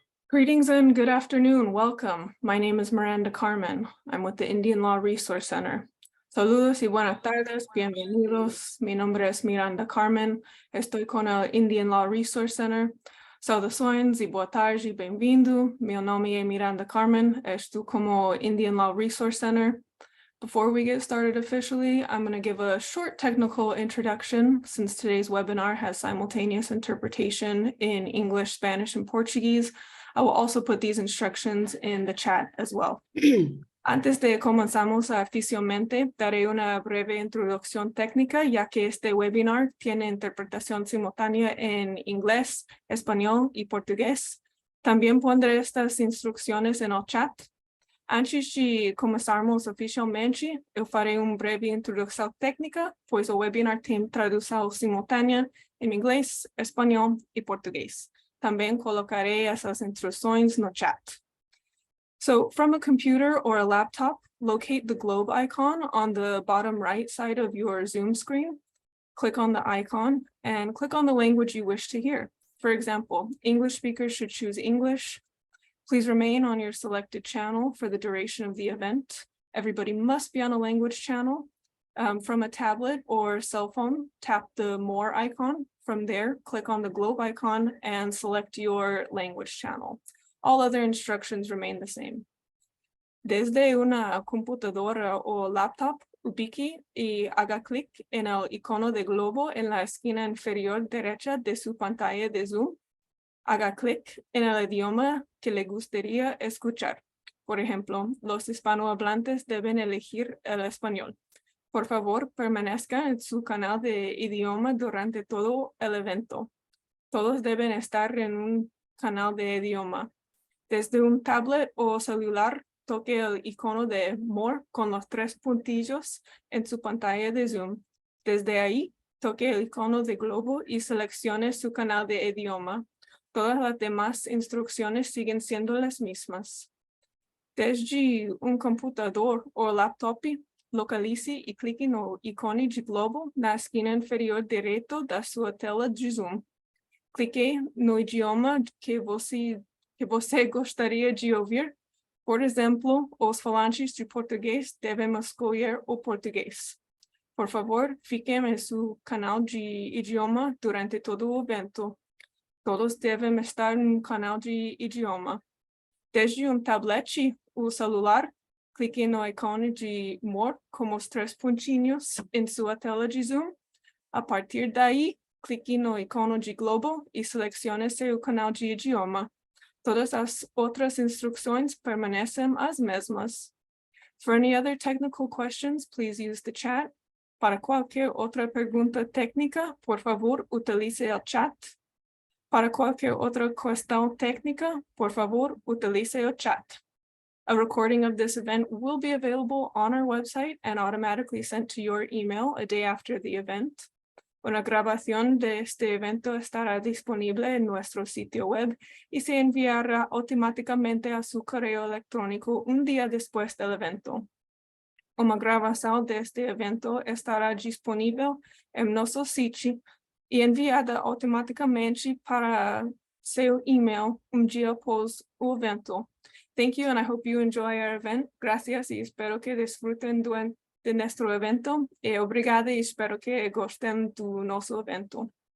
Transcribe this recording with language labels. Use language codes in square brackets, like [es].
[en] Greetings and good afternoon. Welcome. My name is Miranda Carmen. I'm with the Indian Law Resource Center. [es] Saludos y buenas tardes. Bienvenidos. Mi nombre es Miranda Carmen. Estoy con el Indian Law Resource Center. [pt] Saudações e boa tarde. Bem-vindo. Meu nome é Miranda Carmen. Estou como Indian Law Resource Center. [en] Before we get started officially, I'm going to give a short technical introduction since today's webinar has simultaneous interpretation in English, Spanish, and Portuguese. I will also put these instructions in the chat as well. [es] Antes de comenzamos oficialmente, daré una breve introducción técnica, ya que este webinar tiene interpretación simultánea en inglés, español y portugués. También pondré estas instrucciones en el chat. [pt] Antes de começarmos oficialmente, eu farei uma breve introdução técnica, pois o webinar tem tradução simultânea em inglês, espanhol e português. Também colocarei essas instruções no chat. [en] So from a computer or a laptop, locate the globe icon on the bottom right side of your Zoom screen. Click on the icon and click on the language you wish to hear. For example, English speakers should choose English. Please remain on your selected channel for the duration of the event. Everybody must be on a language channel. From a tablet or cell phone, tap the More icon. From there, click on the globe icon and select your language channel. All other instructions remain the same. [es] Desde una computadora o laptop, ubique y haga clic en el icono de globo en la esquina inferior derecha de su pantalla de Zoom. Haga clic en el idioma que le gustaría escuchar. Por ejemplo, los hispanohablantes deben elegir el español. Por favor, permanezca en su canal de idioma durante todo el evento. Todos deben estar en un canal de idioma. Desde un tablet o celular, toque el icono de More con los tres puntillos en su pantalla de Zoom. Desde ahí, toque el icono de globo y seleccione su canal de idioma. Todas las demás instrucciones siguen siendo las mismas. [pt] Desde un computador o laptop, localize y clique no icono de globo na esquina inferior direita da sua tela de Zoom. Clique no idioma que você gostaria de ouvir. Por exemplo, os falantes de português devem escolher o português. Por favor, fiquem em seu canal de idioma durante todo o evento. Todos devem estar no canal de idioma. Desde um tablet ou celular, clique no ícone de More com os três pontinhos em sua tela de Zoom. A partir daí, clique no ícone de globo e selecione seu canal de idioma. Todas as outras instruções permanecem as mesmas. [en] For any other technical questions, please use the chat. [pt] Para qualquer outra pergunta técnica, por favor, utilize o chat. Para qualquer outra questão técnica, por favor, utilize o chat. [en] A recording of this event will be available on our website and automatically sent to your email a day after the event. [es] Una grabación de este evento estará disponible en nuestro sitio web y se enviará automáticamente a su correo electrónico un día después del evento. Una grabación de este evento estará disponible en nuestro sitio y [pt] enviada automaticamente para seu email dia após o evento. [en] Thank you and I hope you enjoy our event. [es] Gracias y espero que disfruten de nuestro evento. [pt] Obrigada [es] y espero que gusten de nuestro evento.